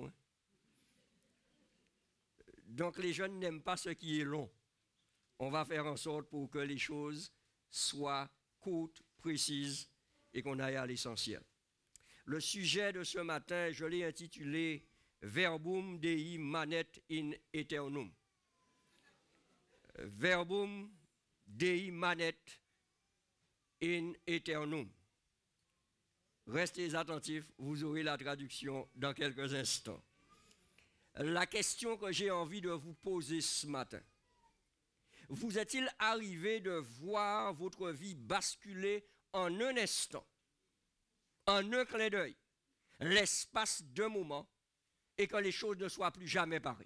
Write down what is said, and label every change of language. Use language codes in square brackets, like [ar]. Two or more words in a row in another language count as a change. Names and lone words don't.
[fr] Hein? » Donc les jeunes n'aiment pas ce qui est long. On va faire en sorte pour que les choses soient courtes, précises et qu'on aille à l'essentiel. Le sujet de ce matin, je l'ai intitulé « [la] Verbum Dei manet in aeternum ». Verbum Dei manet in aeternum. [fr] Restez attentifs, vous aurez la traduction dans quelques instants. La question que j'ai envie de vous poser ce matin, vous est-il arrivé de voir votre vie basculer en un instant, en un clin d'œil, l'espace d'un moment, et que les choses ne soient plus jamais pareilles?